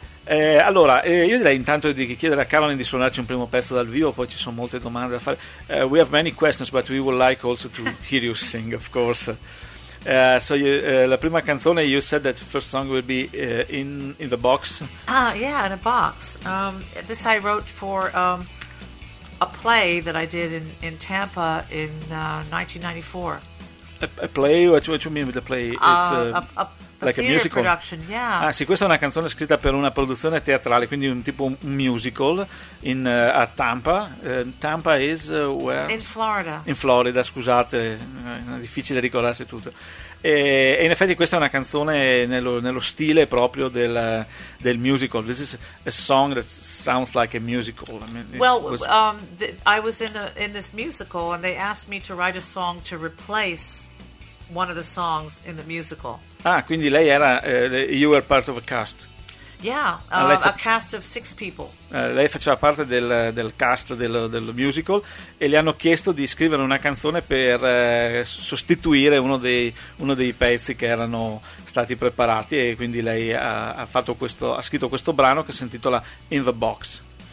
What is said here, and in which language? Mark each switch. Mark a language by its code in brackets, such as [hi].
[it] Io direi intanto di chiedere a Caroline di suonarci un primo pezzo dal vivo, poi ci sono molte domande da fare. [en] We have many questions, but we would like also to hear you sing, of course. [it] La prima canzone, [en] you said that the first song will be in the box. In a box. This I wrote for a play that I did in Tampa in 1994. A play? What you mean with the play? A musical production, yeah. [it] Ah, sì, questa è una canzone scritta per una produzione teatrale, quindi un tipo un musical in a Tampa. [en] Tampa is where? In Florida. [it] In Florida, scusate, è difficile ricordarsi tutto. E in effetti questa è una canzone nello stile proprio del musical. [en] This is a song that sounds like a musical. I mean, I was in this musical and they asked me to write a song to replace one of the songs in the musical. [it] Ah, quindi lei era [en] you were part of a cast. Yeah, a cast of six people. [it] Lei faceva parte del cast del musical e le hanno chiesto di scrivere una canzone per sostituire uno dei pezzi che erano stati preparati, e quindi lei ha scritto questo brano che si intitola In the Box.